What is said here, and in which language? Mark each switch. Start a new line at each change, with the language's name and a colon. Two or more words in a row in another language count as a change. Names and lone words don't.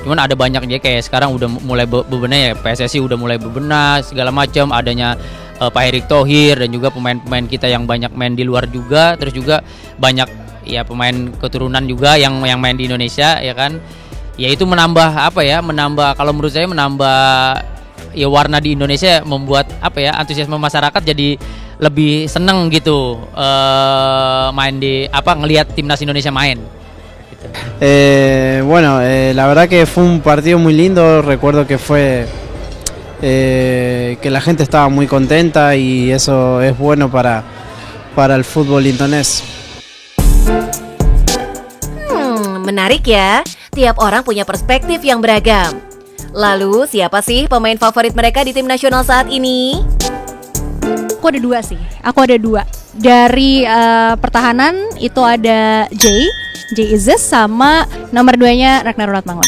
Indonesian: Cuman ada banyak dia kayak sekarang udah mulai bebenah ya, PSSI udah mulai bebenah segala macam, adanya Pak Erick Thohir dan juga pemain-pemain kita yang banyak main di luar juga, terus juga banyak ya pemain keturunan juga yang main di Indonesia ya kan. Ya itu menambah kalau menurut saya menambah ya warna di Indonesia, membuat antusiasme masyarakat jadi lebih seneng gitu main di ngelihat timnas Indonesia main. Gitu.
Spanish: Bueno, la verdad que fue un partido muy lindo. Recuerdo que fue que la gente estaba muy contenta y eso es bueno para el fútbol indonés.
Indonesian: Menarik ya, tiap orang punya perspektif yang beragam. Lalu siapa sih pemain favorit mereka di tim nasional saat ini? Aku ada dua sih. Dari pertahanan itu ada Jay Izzes sama nomor 2-nya Ragnar Lotmangun.